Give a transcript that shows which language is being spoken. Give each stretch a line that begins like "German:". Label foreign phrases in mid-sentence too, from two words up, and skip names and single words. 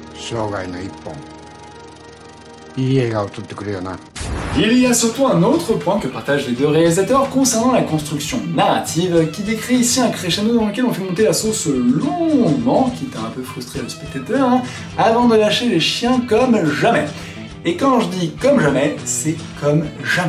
Japanese: 生涯の一本いい映画を撮ってくれよな。
French: Il y a surtout un autre point que partagent les deux réalisateurs concernant la construction narrative, qui décrit ici un crescendo dans lequel on fait monter la sauce longuement, quitte à un peu frustrer le spectateur, hein, avant de lâcher les chiens comme jamais. Et quand je dis comme jamais, c'est comme jamais.